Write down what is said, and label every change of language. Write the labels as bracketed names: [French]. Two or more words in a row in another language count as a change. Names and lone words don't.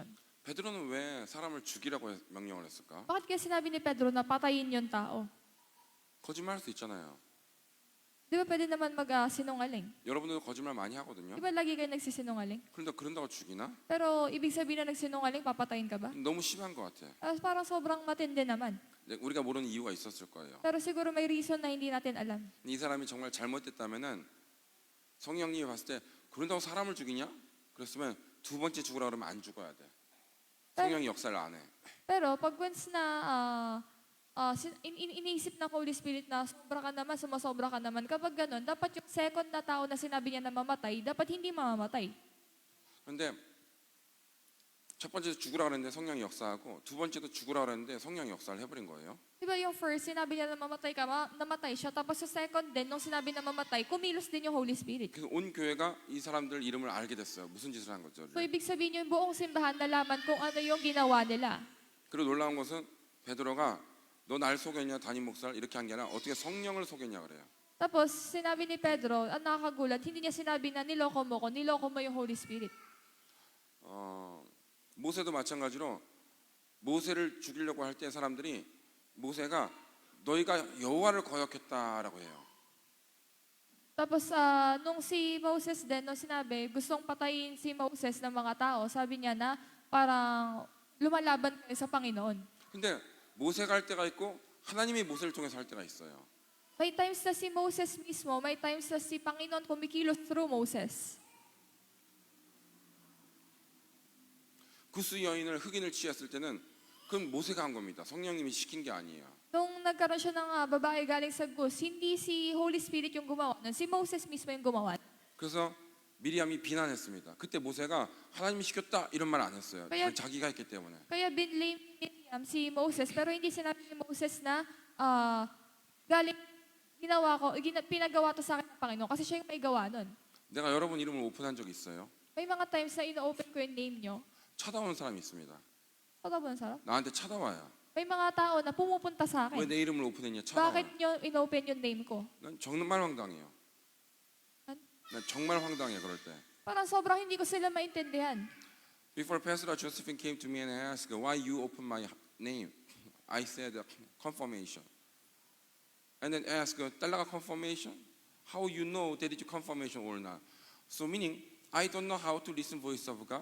[Korean] 베드로는 왜 사람을 죽이라고 명령을 했을까? [Filipino] Bakit kaya sinabi ni Pedro na patayin yung tao? [Korean] 거짓말할 수 있잖아요. [Filipino] Di ba pwede naman mag-sinungaling? [Korean] 여러분들도 거짓말 많이 하거든요. [Filipino] Di ba lagi kayo nagsisinungaling? [Korean] 그런데 그런다고 죽이나? [Filipino] Pero ibig sabihin na nagsinungaling, papatayin ka ba? [Korean] 너무 심한 것 같아. [Filipino] Parang sobrang matindi naman. [Korean] 우리가 모르는 이유가 있었을 거예요. [Filipino] Pero siguro may reason na hindi natin alam. [Korean] 이 사람이 정말 잘못됐다면은 성령님이 봤을 때 그런다고 사람을 죽이냐? 그랬으면 두 번째 죽으라 그러면 안 죽어야 돼. 성령이 역사를 안 해. [Filipino] Pero pag once na iniisip ng [English] Holy Spirit [Filipino] na sobra ka naman, sumasobra ka naman, kapag ganun, dapat yung second na tao na sinabi niya na mamatay, dapat hindi mamamatay. [Korean] 그런데 첫 번째도 죽으라 그랬는데 성령이 역사하고 두 번째도 죽으라 그랬는데 성령이 역사를 해버린 거예요. [Filipino] Di ba yung first, sinabi niya na mamatay ka, namatay siya. Tapos sa second din, nung sinabi na mamatay, kumilos din yung [English] Holy Spirit. [Korean] 그래서 온 교회가 이 사람들 이름을 알게 됐어요. 무슨 짓을 한 거죠? [Filipino] So ibig sabihin yung buong simbahan nalaman kung ano yung ginawa nila. [Korean] 그리고 놀라운 것은 베드로가 너 날 속였냐 담임 목사를 이렇게 한 게 아니라 어떻게 성령을 속였냐 그래요. [Filipino] Tapos sinabi ni Pedro, ang nakakagulat, hindi niya sinabi na niloko mo yung [English] Holy Spirit. [Korean] 모세도 마찬가지로 모세를 죽이려고 할 때 사람들이 모세가 너희가 여호와를 거역했다라고 해요. [Filipino] Tapos nung si Moses din, nung sinabi, gustong patayin si Moses ng mga tao, sabi niya na parang lumalaban kayo sa Panginoon. [Korean] 근데 모세가 할 때가 있고 하나님이 모세를 통해서 할 때가 있어요. [Filipino] May times na si Moses mismo, may times na si Panginoon kumikilos through Moses. [Korean] 구스 여인을 흑인을 취했을 때는 그건 모세가 한 겁니다. 성령님이 시킨 게 아니에요. [Filipino] Nung nagkaroon siya ng babae galing sa Gus, hindi si [English] Holy Spirit [Filipino] yung gumawa nun, si Moses mismo yung gumawa. [Korean] 그래서 미리암이 비난했습니다. 그때 모세가 하나님이 시켰다 이런 말 안 했어요. 그냥- 그건 자기가 했기 때문에. [Filipino] Kaya binlame ni Miriam si Moses, pero hindi sinabi ni Moses na galing pinagawa to sa akin ng Panginoon kasi siya yung may gawa nun. [Korean] 내가 여러분 이름을 오픈한 적 있어요. [Filipino] May mga times na ino-open ko yung name nyo. [Korean] 찾아오는 사람이 있습니다. [Filipino] Pagkabuan sarap. [Korean] 나한테 찾아와요. [Filipino] May mga tao na pumupunta sa [Korean] 왜 [Filipino] akin. [Korean] 내 이름을 오픈했냐 찾아와요. [Filipino] Bakit nyo inopen yung name ko? [Korean] 난 정말 황당해요. 안- 난 정말 황당해 그럴 때. [Filipino] Parang sobrang hindi ko sila maintindihan. [English] Before Pastor Josephine came to me and asked why you open my name, I said confirmation. And then asked 딸라가 confirmation? How you know that it's confirmation or not? So meaning I don't know how to listen voice of God.